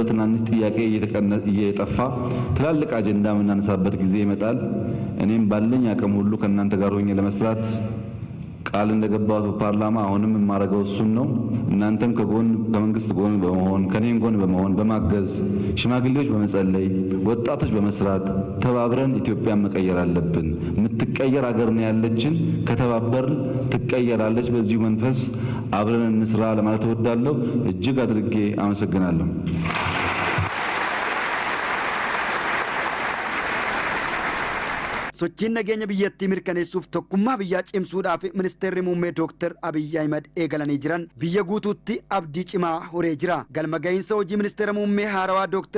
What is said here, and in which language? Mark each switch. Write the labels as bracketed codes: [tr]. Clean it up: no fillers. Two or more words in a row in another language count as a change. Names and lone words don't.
[am] ትናንሽ ጥያቄ እየጠፋ ትላልቅ አጀንዳ የምናነሳበት ጊዜ ይመጣል እኔም ባለኝ አቅም ሁሉ ከእናንተ ጋር ሆኜ ለመስራት ቃል እንደገባው ፓርላማ አሁንም ማረጋው እሱን ነው እናንተም ከመንግስት ጎን በመሆን ከኔም ጎን በመሆን በማገዝ ሽማግሌዎች በመጸለይ ወጣቶች በመስራት ተባብረን ኢትዮጵያን መቀየር አለብን ምትቀየር ሀገር ነው ያለችን ከተባበርን ትቀየራለች በዚሁ መንፈስ አብረን እንስራ ለማለት እወዳለሁ እጅግ አድርጌ አመሰግናለሁ [om] sochiin nageenya biyyattii mirkaneessuuf tokkummaa biyyaa cimsuudhaaf ministeerri muummee Dr. Abiy Ahmed eegalanii jiran biyya guutuutti abdii cimaa horee jira galma gahiinsa hojii ministeera muummee haarawaa Dr.